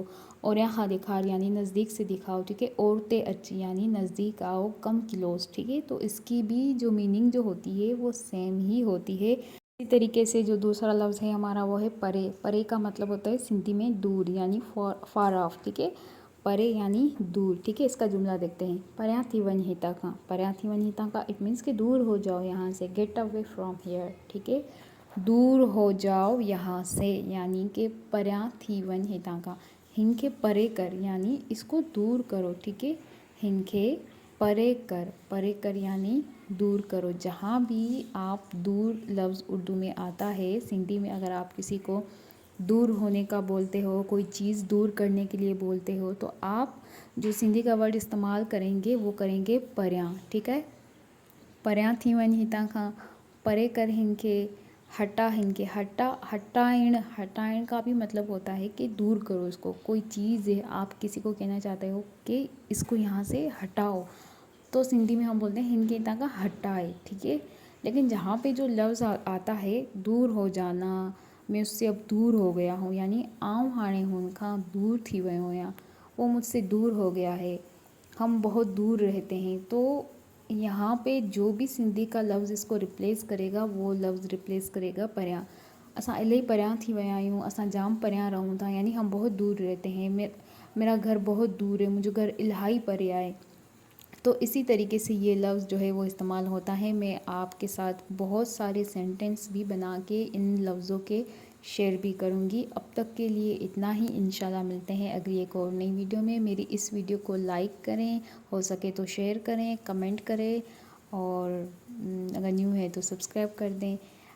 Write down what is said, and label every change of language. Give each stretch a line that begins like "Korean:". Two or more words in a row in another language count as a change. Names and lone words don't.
Sindhi: ओरियां खा दिखार
Urdu: یعنی نزدیک سے دکھاؤ۔ ٹھیک ہے,
Sindhi: ओरते अच
Urdu: یعنی نزدیک آؤ,
English: come close.
Urdu: ٹھیک ہے، تو اس کی بھی جو میننگ جو ہوتی ہے وہ سیم ہی ہوتی ہے. اسی طریقے سے جو دوسرا لفظ ہے ہمارا وہ ہے پرے۔ پرے کا مطلب ہوتا ہے سندھی میں دور، یعنی
English: far off.
Urdu: ٹھیک ہے، پرے یعنی دور. ٹھیک ہے، اس کا جملہ دیکھتے ہیں.
Sindhi: परयां थी वञ हितां खां। परयां थी वञ हितां खां,
English: it means
Urdu: کہ دور ہو جاؤ یہاں سے,
English: get away from here.
Urdu: ٹھیک ہے، دور ہو جاؤ یہاں سے، یعنی کہ
Sindhi: परयां थी वञ हितां खां। हिनखे परे कर,
Urdu: یعنی اس کو دور کرو. ٹھیک ہے,
Sindhi: हिनखे परे कर, परे कर
Urdu: یعنی دور کرو. جہاں بھی آپ دور لفظ اردو میں آتا ہے، سندھی میں اگر آپ کسی کو دور ہونے کا بولتے ہو، کوئی چیز دور کرنے کے لیے بولتے ہو، تو آپ جو سندھی کا ورڈ استعمال کریں گے وہ کریں گے پریاں. ٹھیک ہے,
Sindhi: परयां थी वञ हितां खां, परे कर हिनखे, हटा हिनके, हटाइण, हटाइण
Urdu: کا بھی مطلب ہوتا ہے کہ دور کرو اس کو. کوئی چیز ہے، آپ کسی کو کہنا چاہتے ہو کہ اس کو یہاں سے ہٹاؤ، تو سندھی میں ہم بولتے ہیں
Sindhi: हिनके इतना का हटाए,
Urdu: ، ٹھیک ہے. لیکن جہاں پے جو لفظ آتا ہے دور ہو جانا، میں اس سے اب دور ہو گیا ہوں، یعنی
Sindhi: आऊँ हाणे हुनखां दूर थी वियो आहियां,
Urdu: وہ مجھ سے دور ہو گیا ہے، ہم بہت دور رہتے ہیں. تو یہاں پے جو بھی سندھی کا لفظ اس کو ریپلیس کرے گا، وہ لفظ ریپلیس کرے گا پریاں.
Sindhi: असां इलाही परियां थी विया आहियूं, असां जाम परियां रहूं था,
Urdu: یعنی ہم بہت دور رہتے ہیں. میرا گھر بہت دور ہے,
Sindhi: मुंहिंजो घर इलाही परे आहे।
Urdu: تو اسی طریقے سے یہ لفظ جو ہے وہ استعمال ہوتا ہے. میں آپ کے ساتھ بہت سارے سینٹینس بھی بنا کے ان لفظوں کے شیئر بھی کروں گی. اب تک کے لیے اتنا ہی,
Arabic: إن شاء الله
Urdu: ملتے ہیں اگلی ایک اور نئی ویڈیو میں. میری اس ویڈیو کو لائک کریں، ہو سکے تو شیئر کریں، کمنٹ کریں، اور اگر نیو ہے تو سبسکرائب کر دیں.